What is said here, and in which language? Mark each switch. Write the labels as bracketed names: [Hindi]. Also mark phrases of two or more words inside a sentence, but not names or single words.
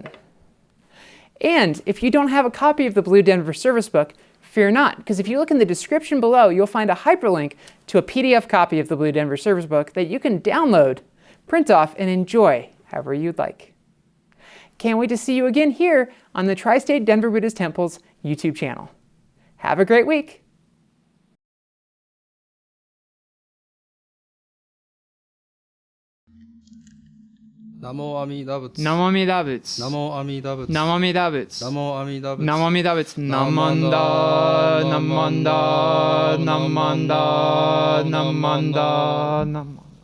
[English] And if you don't have a copy of the Blue Denver Service Book, fear not, because if you look in the description below, you'll find a hyperlink to a PDF copy of the Blue Denver Service Book that you can download, print off, and enjoy however you'd like. Can't wait to see you again here on the Tri-State Denver Buddhist Temple's YouTube channel. Have a great week. Namo Amida Buddha. Namo Amida Buddha. Namo Amida Buddha. Namo Amida Buddha. Namo Amida Buddha. Namo Amida Buddha. [Japanese] なまんだ、なまんだ、なまんだ、なまんだ、なまんだ.